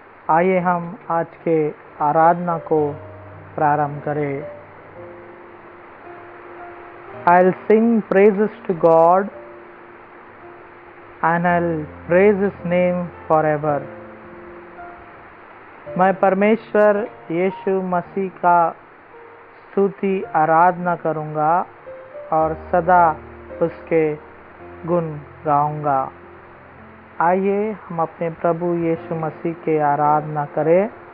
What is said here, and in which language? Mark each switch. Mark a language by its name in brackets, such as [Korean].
[Hindi] आइए हम आज के आराधना को प्रारंभ करें। [English] I'll sing praises to God and I'll praise His name forever। [Hindi] मैं परमेश्वर यीशु मसीह का स्तुति आराधना करूँगा और सदा उसके गुण गाऊँगा। आइए हम अपने प्रभु यीशु मसीह के आराधना करें।